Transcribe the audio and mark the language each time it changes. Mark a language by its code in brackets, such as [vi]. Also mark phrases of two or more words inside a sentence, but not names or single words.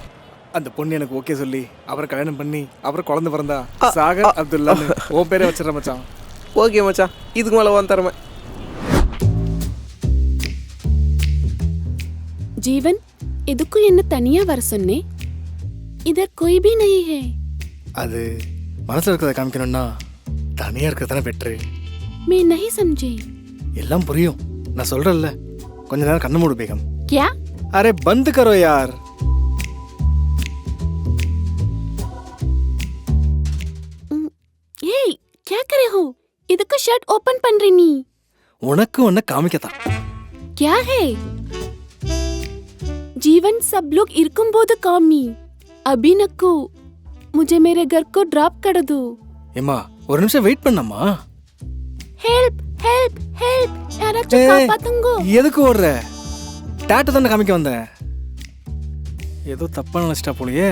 [ta] அந்த பொண்ணு எனக்கு ஓகே சொல்லி அப்புறம் கல்யாணம் பண்ணி அப்புறம் குழந்தை பிறந்தா சாகர் அப்துல்லா உன் பேரே வச்சிடற மச்சான். ஓகே மச்சான், இதுக்கு மேலே வந்து தரமே. ஜீவன், எதுக்கும் என்ன தனியா வர சொன்னே? [hi] इधर कोई भी नहीं है. [ta] அது மனசில் இருக்கிறத காமிக்கணும்னா தனியாக இருக்கிறது தானே பெட்ரு. [hi] मैं नहीं समझी. [ta] எல்லாம் புரியும், நான் சொல்கிறேன்ல. கொஞ்ச நேரம் கண்ணு மூடு பேகம். [hi] क्या? अरे बंद करो यार. हे क्या करे हो? [ta] இதுக்கு [en] shirt open [ta] பண்றீ நீ. உனக்கு ஒன்ன காமிக்கத்தான். [hi] क्या है? जीवन सब लोग [ta] இருக்கும்போது காமி. [hi] अभी नको. मुझे मेरे घर को ड्रॉप कर दो. [ta] ஏம்மா ஒரு நிமிஷம் வெயிட் பண்ணம்மா. [en] help help help. [ta] யாராச்சும் ஏய், காப்பாத்துங்க. எதுக்கு ஓடுற? டாட்டு தானே காமிக்க வந்தேன். ஏதோ தப்பா நினைச்சிட்டா போலயே.